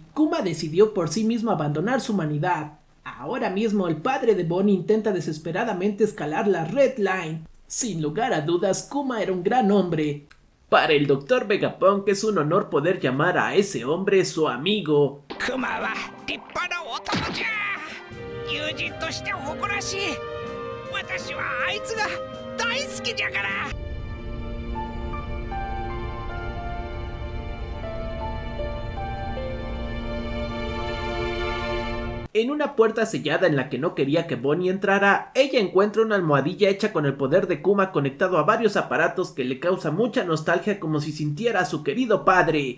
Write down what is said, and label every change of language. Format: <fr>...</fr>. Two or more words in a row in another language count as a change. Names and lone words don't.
<es>Kuma decidió por sí mismo abandonar su humanidad. Ahora mismo el padre de Bonnie intenta desesperadamente escalar la Red Line. Sin lugar a dudas, Kuma era un gran hombre. Para el Dr. Vegapunk es un honor poder llamar a ese hombre su amigo.</es> <ja>クマは立派な男じゃ。友人として誇らしい。私はあいつが大好きじゃから。 En una puerta sellada en la que no quería que Bonnie entrara, ella encuentra una almohadilla hecha con el poder de Kuma conectado a varios aparatos que le causa mucha nostalgia, como si sintiera a su querido padre.</ja>